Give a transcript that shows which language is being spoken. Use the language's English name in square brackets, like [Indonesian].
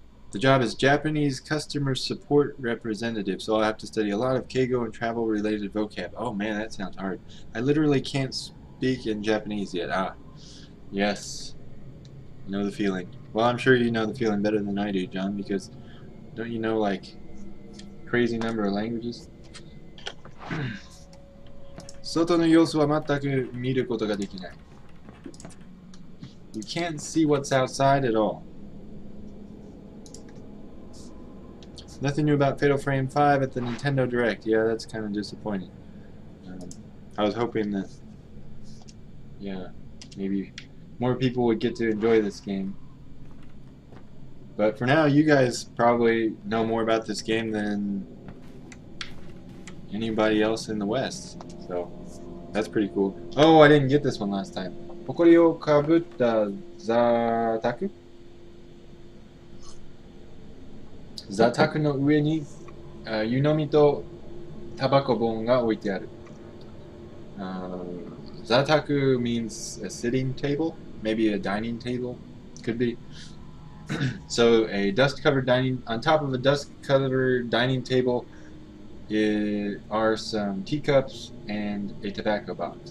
[English] The job is Japanese customer support representative, so I'll have to study a lot of Keigo and travel related vocab. Oh man, that sounds hard. I literally can't speak in Japanese yet. Yes. I know the feeling. Well, I'm sure you know the feeling better than I do, John, because don't you know, like, crazy number of languages? [Japanese] 外の様子は全く見ることができない。 [English] You can't see what's outside at all. Nothing new about Fatal Frame 5 at the Nintendo Direct. Yeah, that's kind of disappointing. I was hoping that, yeah, maybe more people would get to enjoy this game. But for now, you guys probably know more about this game than anybody else in the West. So, that's pretty cool. Oh, I didn't get this one last time. [Japanese] 埃をかぶった座卓の上に湯飲みとタバコ本が置いてある。 [English] Zataku means a sitting table, maybe a dining table, could be. So a dust-covered dining, on top of a dust-covered dining table are some teacups and a tobacco box.